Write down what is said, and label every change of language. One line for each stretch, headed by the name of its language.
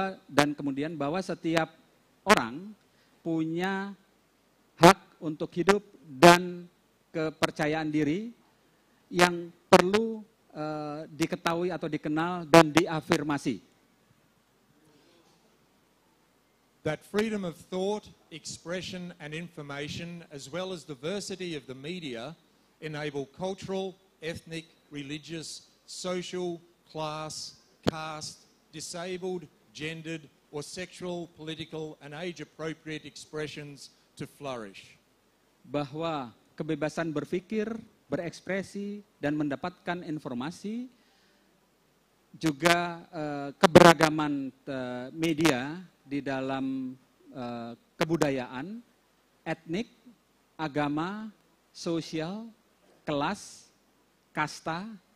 Indonesian: Dan kemudian bahwa setiap orang punya hak untuk hidup dan kepercayaan diri yang perlu diketahui atau dikenal dan diafirmasi.
English: That freedom of thought, expression and information, as well as diversity of the media, enable cultural, ethnic, religious, social, class, caste, disabled, gendered or sexual, political and age-appropriate expressions to flourish.
Indonesian: Bahwa kebebasan berpikir, berekspresi dan mendapatkan informasi, juga keberagaman media di dalam kebudayaan, etnik, agama, sosial, kelas, kasta,